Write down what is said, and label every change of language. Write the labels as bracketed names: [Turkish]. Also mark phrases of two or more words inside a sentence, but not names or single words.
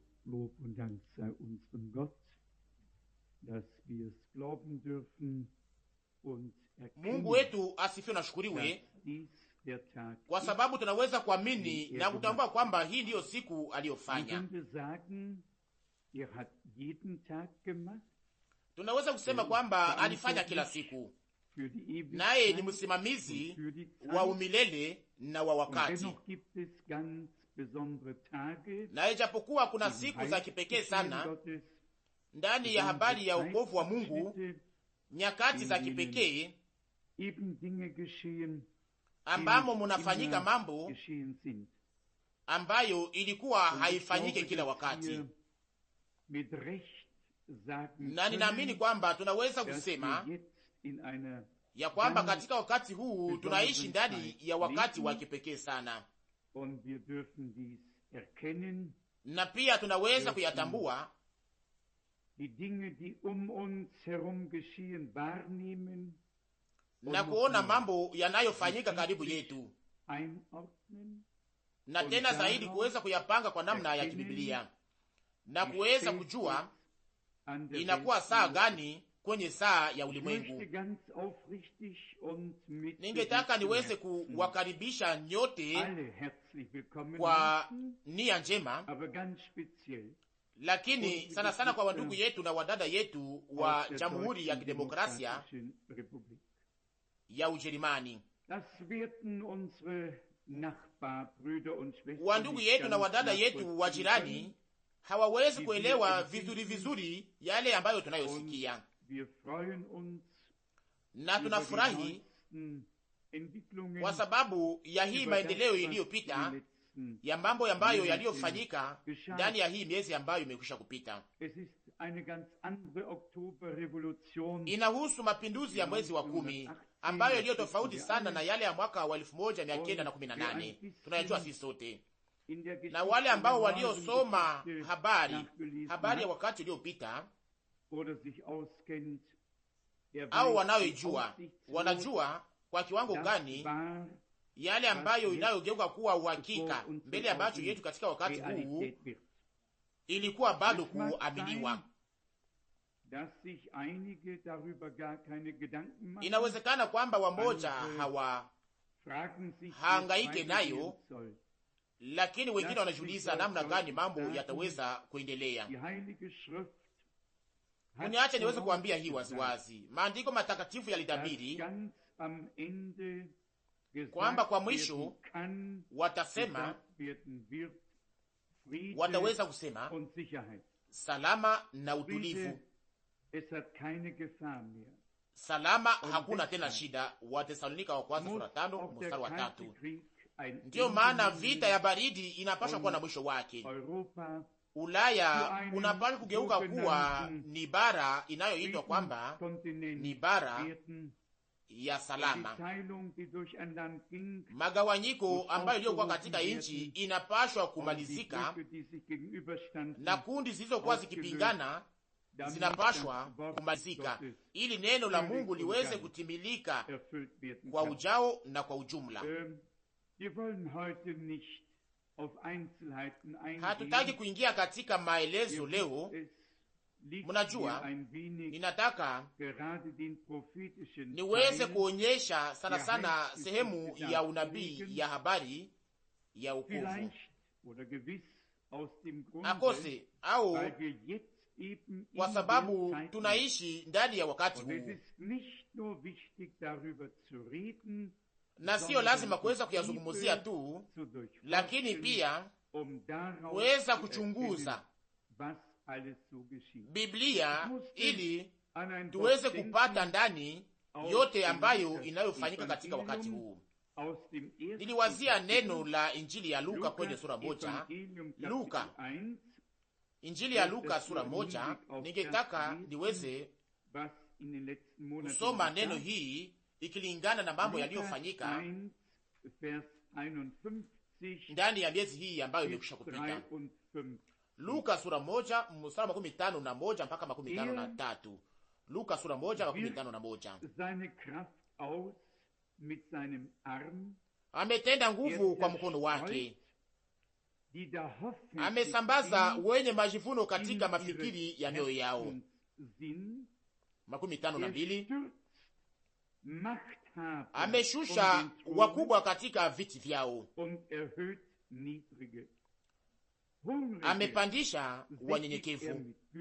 [German] Lob und Dank sei unserem Gott, dass wir es glauben dürfen und [Swahili] Mungu [German] erkennen, [Swahili] wetu asifiwe na shukuriwe, [German] dass dies der Tag [Swahili] kwa sababu tunaweza kuamini na kutambua kwamba hii ndiyo siku [German] Man [Swahili] aliyofanya. [German] könnte sagen, hat jeden Tag gemacht, [Swahili] Tunaweza kusema kwamba alifanya kila siku, [German] für die [Swahili] naye ni [German] Ewigkeit [Swahili] msimamizi [German] und für die Zeit. [Swahili] wa umilele na wa [German] Und [Swahili] wakati. [German] dennoch gibt es ganz besondere Tage [Swahili] Na ijapokuwa kuna [German] im [Swahili] siku za kipekee [German] Heilsgeschehen [Swahili] sana [German] Gottes, [Swahili] ndani ya habari ya [German] besondere [Swahili] wokovu wa Mungu, [German] Zeitabschnitte, [Swahili] nyakati za kipekee [German] eben Dinge geschehen, [Swahili] ambamo [German] die [Swahili] munafanyika [German] immer [Swahili] mambo [German] geschehen sind. [Swahili] ambayo ilikuwa [German] Und ich [Swahili] haifanyike [German] glaube, [Swahili] kila [German] dass [Swahili] wakati, [German] wir mit Recht sagen [Swahili] na ninaamini [German] können, [Swahili] kwamba tunaweza [German] dass [Swahili] kusema [German] wir jetzt in einer [Swahili] ya kwamba [German] ganz [Swahili] katika wakati huu tunaishi ndani ya wakati wa kipekee sana, [German] und wir dürfen dies erkennen, [Swahili] na pia tunaweza kuyatambua [German] die Dinge, die uns herum geschehen, wahrnehmen [Swahili] na kuona mambo yanayofanyika karibu yetu, [German] einordnen [Swahili] na tena zaidi kuweza kuyapanga kwa namna ya kibiblia na kuweza kujua [German] an der [Swahili] inakuwa saa [German] Welt. [Swahili] gani kwenye saa ya [German] Ich möchte [Swahili] ulimwengu. [German] ganz aufrichtig und mit [Swahili] Ningetaka niweze [German] Herzen [Swahili] kuwakaribisha nyote [German] alle herzlich willkommen [Swahili] kwa [German] heißen, [Swahili] nia njema, [German] aber ganz speziell [Swahili] lakini sana sana kwa wandugu yetu na wadada yetu wa [German] aus der [Swahili] Jamhuri ya [German] Deutschen [Swahili] Kidemokrasia [German] Demokratischen Republik. [Swahili] ya Ujerumani. [German] Das werden unsere Nachbarbrüder und Schwestern [Swahili] Wandugu [German] nicht [Swahili] yetu na [German] ganz [Swahili] wadada yetu wa [German] nachvollziehen [Swahili] jirani hawawezi kuelewa vizuri vizuri yale ambayo tunayosikia, [German] können. Wir freuen uns [Swahili] na [German] über die [Swahili] tunafurahi [German] neuesten Entwicklungen, [Swahili] kwa sababu ya hii [German] über [Swahili] maendeleo [German] das, was [Swahili] iliyopita [German] in den letzten [Swahili] ya mambo ambayo yaliyofanyika [German] geschah. [Swahili] ndani ya hii miezi ambayo imekwisha kupita. [German] Es ist eine ganz andere Oktoberrevolution. [Swahili] Inahusu mapinduzi ya mwezi wa 10 ambayo iliyo tofauti sana na yale ya mwaka wa 1918. Tunayajua sisi sote, [German] In der [Swahili] na wale ambao [German] Geschichte [Swahili] waliosoma [German] Geschichte [Swahili] habari [German] nachgelesen [Swahili] habari ya [German] hat [Swahili] wakati uliopita [German] oder sich auskennt, der [Swahili] au [German] weiß, [Swahili] wanaoijua [German] wie aussichtslos [Swahili] wanajua kwa kiwango [German] das [Swahili] gani [German] war, [Swahili] yale ambayo inayogeuka kuwa uhakika mbele ya macho yetu katika wakati huu [German] Realität wird. [Swahili] ilikuwa bado [German] Es mag [Swahili] kuaminiwa. [German] sein, dass sich einige darüber gar keine Gedanken machen, [Swahili] Inawezekana kwamba wamoja [German] fragen sich, wie es [Swahili] haangaike nayo, [German] weitergehen soll. [Swahili] lakini wengine wanajiuliza namna gani mambo yataweza kuendelea. [German] Die Heilige Schrift hat [Swahili] Uniache niweze kuambia hii [German] vorausgesagt, [Swahili] waziwazi, maandiko matakatifu [German] dass [Swahili] yalitabiri [German] ganz am Ende gesagt [Swahili] kwamba kwa mwisho [German] werden kann, [Swahili] watasema, [German] gesagt werden wird, Friede [Swahili] wataweza kusema [German] und Sicherheit. [Swahili] salama na utulivu. [German] Friede, es hat keine Gefahr mehr. [Swahili] Salama, hakuna tena shida. Watesalonika wa kwanza sura 5 [German] Auch der [Swahili] mstari wa [German] Kalte [Swahili] 3. [German] Krieg ein [Swahili] Ndiyo [German] Ende [Swahili] maana [German] nehmen. [Swahili] vita ya baridi inapaswa kuwa na mwisho wake. [German] Europa [Swahili] Ulaya unapaswa kugeuka kuwa ni bara inayoitwa kwamba [German] Kontinent [Swahili] ni bara [German] werden. [Swahili] ya [German] Die [Swahili] salama. [German] Teilung, die durch ein Land ging, [Swahili] Magawanyiko ambayo iliyokuwa katika nchi inapashwa kumalizika, [German] die Blöcke, die sich gegenüberstanden, [Swahili] na kundi zilizokuwa zikipingana [German] damit [Swahili] zinapashwa [German] das Wort [Swahili] kumalizika, [German] Gottes [Swahili] ili neno la Mungu liweze kutimilika [German] erfüllt werden [Swahili] kwa [German] kann. [Swahili] ujao na kwa ujumla. [German] Wir wollen heute nicht auf Einzelheiten eingehen. [Swahili] Hatutaki kuingia katika maelezo leo. [German] Es liegt [Swahili] Mnajua, [German] mir ein wenig [Swahili] ninataka [German] gerade den prophetischen [Swahili] niweze [German] Teil [Swahili] kuonyesha sana sana sehemu ya unabii ya habari ya wokovu, [German] vielleicht oder gewiss aus dem Grunde, [Swahili] akose au [German] weil wir jetzt eben [Swahili] kwa [German] in [Swahili] sababu [German] der Zeit [Swahili] tunaishi ndani ya wakati [German] und es [Swahili] huu, [German] ist nicht nur wichtig darüber zu reden, [Swahili] na siyo lazima kuweza kuyazungumzia tu, [German] zu durchforschen, [Swahili] lakini pia [German] um daraus [Swahili] kuweza [German] zu [Swahili] kuchunguza [German] erkennen, was alles so geschieht. [Swahili] Biblia ili [German] An ein [Swahili] tuweze [German] Wort [Swahili] kupata [German] denken [Swahili] ndani [German] aus [Swahili] yote [German] dem [Swahili] ambayo [German] Lukas [Swahili] inayofanyika katika [German] Evangelium, [Swahili] wakati huu. [German] aus dem ersten [Swahili] Niliwazia [German] Kapitel, [Swahili] neno la Injili ya Luka [German] Lukas [Swahili] kwenye sura 1, [German] Evangelium Kapitel [Swahili] Luka 1, Injili ya Luka sura 1. Ningetaka niweze [German] was in den letzten Monaten [Swahili] kusoma [German] geschah. [Swahili] neno hii ikilingana na mambo [German] Lukas [Swahili] yaliyofanyika [German] 1, Vers 51 [Swahili] ndani ya miezi hii ambayo imekwisha [German] bis [Swahili] kupita. 53. Luka sura 1 mstari 51 mpaka 53. Luka sura 1:51. [German] Seine Kraft aus mit seinem Arm, [Swahili] Ametenda nguvu kwa mkono wake, amesambaza wenye majivuno katika mafikiri ya mioyo yao. 52. Ameshusha wakubwa katika viti vyao, amepandisha wanyenyekevu.